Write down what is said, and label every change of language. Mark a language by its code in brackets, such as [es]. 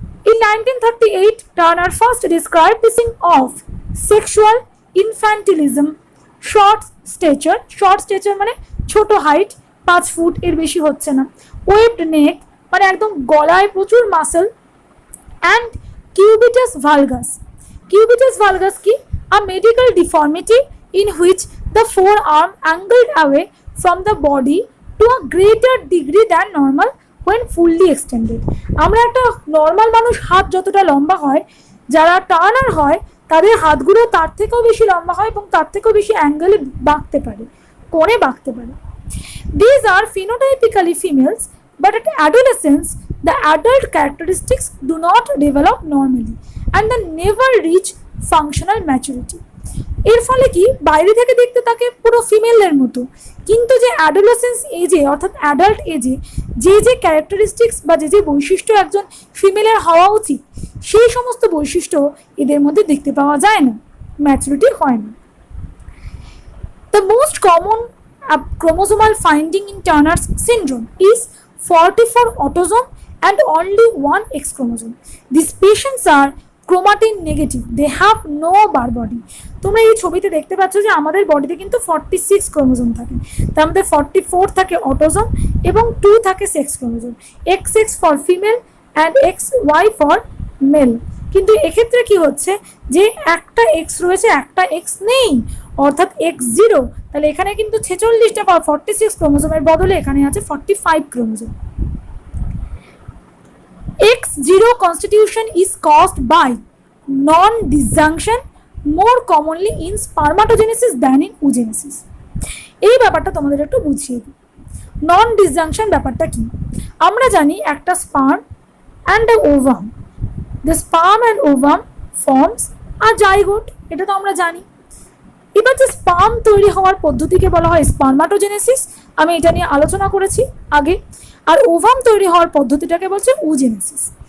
[en] In 1938, Turner first described the thing of sexual infantilism, short stature [bn] মানে ছোট height, 5 foot এর বেশি হচ্ছে না, ওয়েভড নেক মানে একদম গলায় প্রচুর muscle, [en] and cubitus valgus. [bn] Cubitus valgus কি? [en] A medical deformity in which the forearm angled away from the body to a greater degree than normal when fully extended. [bn] আমরা একটা নর্মাল মানুষ হাত যতটা লম্বা হয়, যারা টার্নার হয় তাদের হাতগুলো তার থেকেও বেশি লম্বা হয় এবং তার থেকেও বেশি অ্যাঙ্গেলে বাঁকতে পারে, কোণে বাঁকতে পারে। [en] These are phenotypically females, but at adolescence the adult characteristics do not develop normally and they never reach functional maturity. [bn] এর ফলে কি বাইরে থেকে দেখতে তাকে পুরো ফিমেলের মতো, কিন্তু যে অ্যাডোলেসেন্স এজে অর্থাৎ অ্যাডাল্ট এজে যে ক্যারেক্টারিস্টিক্স বা যে বৈশিষ্ট্য একজন ফিমেলের হওয়া উচিত, সেই সমস্ত বৈশিষ্ট্য এদের মধ্যে দেখতে পাওয়া যায় না, ম্যাচুরিটি হয় না। [en] The most common chromosomal finding in Turner's syndrome is 44 autosome and only 1 X chromosome. These patients are chromatin negative, they have no bar body. [bn] তোমরা এই ছবিতে দেখতে পাচ্ছ যে আমাদের বডিতে কিন্তু 46 ক্রোমোজোম থাকে, তার মধ্যে 44 থাকে অটোজোম এবং 2 থাকে sex chromosome, [en] XX for female and XY for male. [bn] কিন্তু এক্ষেত্রে কি হচ্ছে যে একটা X রয়েছে, একটা X নেই, অর্থাৎ X0। তাহলে এখানে কিন্তু 46টা 46 ক্রোমোজোমের বদলে এখানে আছে 45 chromosome. [en] X0 constitution is caused by non-disjunction more commonly in spermatogenesis than in oogenesis. [bn] এই ব্যাপারটা তোমাদের একটু বুঝিয়ে দিই। নন ডিসজাংশন ব্যাপারটা কি? আমরা জানি একটা [en] sperm and a ovum, the sperm and ovum forms a zygote, [bn] এটা তো আমরা জানি। এবার যে স্পার্ম তৈরি হওয়ার পদ্ধতিকে বলা হয় স্পার্মাটোজেনেসিস, আমি এটা নিয়ে আলোচনা করেছি আগে, আর ওভাম তৈরি হওয়ার পদ্ধতিটাকে বলছে উজেনেসিস।